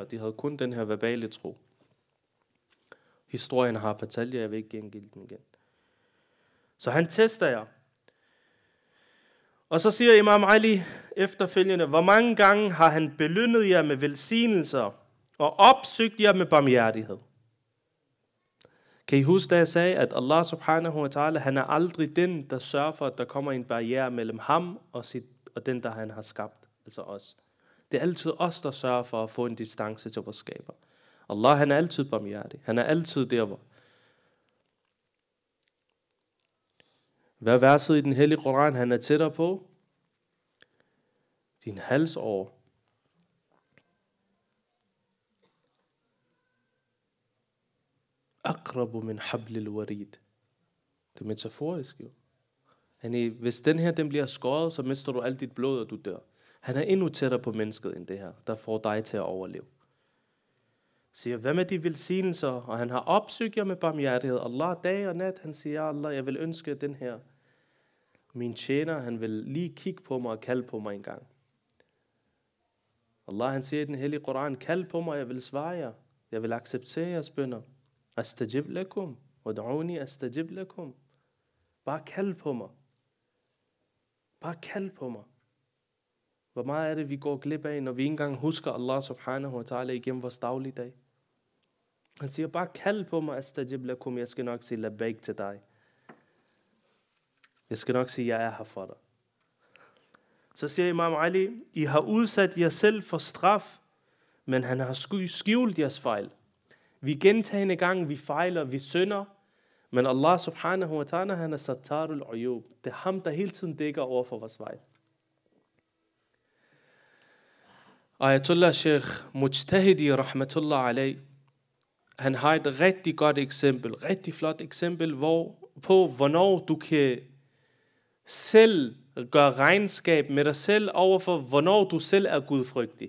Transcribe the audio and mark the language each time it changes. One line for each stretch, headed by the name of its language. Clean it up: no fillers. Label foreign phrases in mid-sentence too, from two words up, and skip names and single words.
Danish: De havde kun den her verbale tro. Historien har fortalt jer, jeg vil ikke gengive den igen. Så han tester jer. Og så siger Imam Ali efterfølgende, hvor mange gange har han belønnet jer med velsignelser og opsøgt jer med barmhjertighed? Kan I huske, da jeg sagde, at
Arabic: الله سبحانه وتعالى,
Danish: han er aldrig den, der sørger for, at der kommer en barriere mellem ham og den, der han har skabt, altså os. Det er altid os, der sørger for at få en distance til vores skaber. Allah, han er altid barmhjertig. Han er altid der, hvor. Hvad er verset i den hellige Koran, han er tættere på? Din halsår.
Arabic: أقرب من حبل الوريد.
Danish: Det er metaforisk jo. Hvis den her den bliver skåret, så mister du alt dit blod, og du dør. Han er endnu tættere på mennesket end det her, der får dig til at overleve. Siger, hvad med de velsignelser? Og han har opsøgt jer med barmhjertighed. Allah dag og nat, han siger, Allah, jeg vil ønske den her. Min tjener, han vil lige kigge på mig og kalde på mig en gang. Allah, han siger i den hellige Koran, kald på mig, jeg vil svare jer. Jeg vil acceptere jeres bønner.
Arabic: أستجب لكم ادعوني أستجب لكم.
Danish: Bare kald på mig. Bare kald på mig. Hvor meget er det, vi går glip af, når vi ikke engang husker
Arabic: الله سبحانه وتعالى
Danish: igennem vores dagligdag? Han siger, bare kald på mig,
Arabic: أستجب لكم.
Danish: Jeg skal nok sige labbaik til dig. Jeg skal nok sige, jeg er her for dig. Så siger Imam Ali, I har udsat jer selv for straf, men han har skjult jeres fejl. Vi gentagende gange, vi fejler, vi synder, men
Arabic: الله سبحانه وتعالى,
Danish: han er
Arabic: ستار العيوب.
Danish: Det er ham, der hele tiden dækker over for vores fejl. Ayatollah Sheikh Mujtahidi
Arabic: رحمة الله عليه,
Danish: han har et rigtig godt eksempel, rigtig flot eksempel, på hvornår du kan selv gøre regnskab med dig selv overfor, hvornår du selv er gudfrygtig.